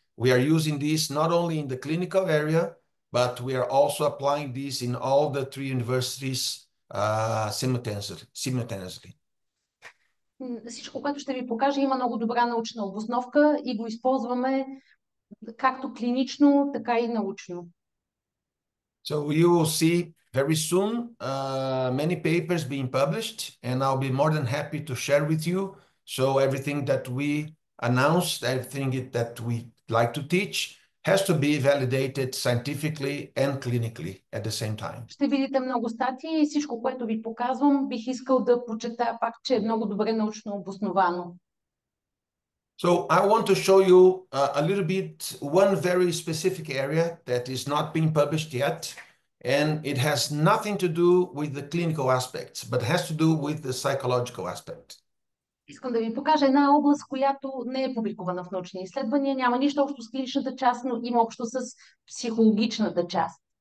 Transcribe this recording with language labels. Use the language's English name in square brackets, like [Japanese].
[English] We are using this not only in the clinical area, but we are also applying this in all the three universities simultaneously. [Bulgarian] Всичко, което ще ви покажа, има много добра научна обосновка и го използваме както клинично, така и научно. [English] So you will see very soon many papers being published, and I'll be more than happy to share with you. So everything that we announced, everything that we like to teach has to be validated scientifically and clinically at the same time. [Bulgarian] Ще видите много статии и всичко, което ви показвам, бих искал да подчертая пак, че е много добре научно обосновано. [English] So I want to show you a little bit one very specific area that is not being published yet, and it has nothing to do with the clinical aspects, but has to do with the psychological aspect. [Bulgarian] Искам да ви покажа една област, която не е публикувана в научни изследвания, няма нищо общо с клиничната част, но има общо с психологичната част.